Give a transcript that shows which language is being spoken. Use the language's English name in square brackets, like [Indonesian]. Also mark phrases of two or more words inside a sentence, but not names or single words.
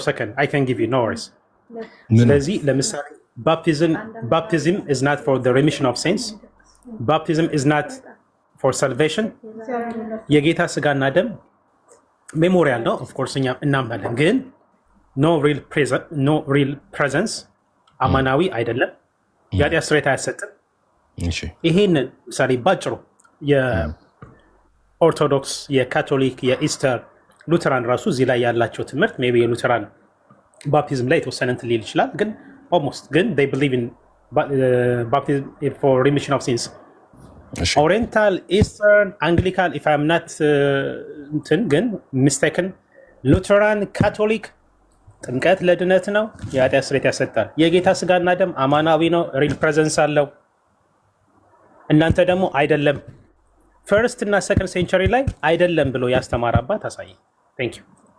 [English] second I can give you no verse። [Amharic] ስለዚህ ለምሳሌ [English] baptism is not for the remission of sins, baptism is not for salvation። [Amharic] የጌታ ስጋና ደም ሜሞሪያል ነው ኦፍኮርስ እኛ እናምናለን፣ ግን [English] no real presence [Amharic] አማናዊ አይደለም። የኃጢአት ስርየት አያሰጥም። ይሄንን ምሳሌ ባጭሩ የኦርቶዶክስ፣ የካቶሊክ፣ የኢስተር፣ ሉተራን ራሱ እዚህ ላይ ያላቸው ትምህርት [English] may be [Amharic] የሉተራን ባፕቲዝም ላይ የተወሰነ እንትን ሊል ይችላል፣ ግን ኦልሞስት ግን [English] they believe in baptism for remission of sins። [Amharic] ኦሪየንታል፣ ኢስተርን፣ አንግሊካን [English] if I'm not [Amharic] እንትን ግን ሚስቴክን፣ ሉተራን፣ ካቶሊክ ጥምቀት ለድነት ነው፣ የኃጢአት ስርየት ያሰጣል። የጌታ ስጋና ደም አማናዊ ነው፣ [English] real presence [Amharic] አለው። እናንተ ደግሞ አይደለም ፈርስት እና [English] second century [Amharic] ላይ አይደለም ብሎ ያስተማራባት አሳይ። [English] thank you።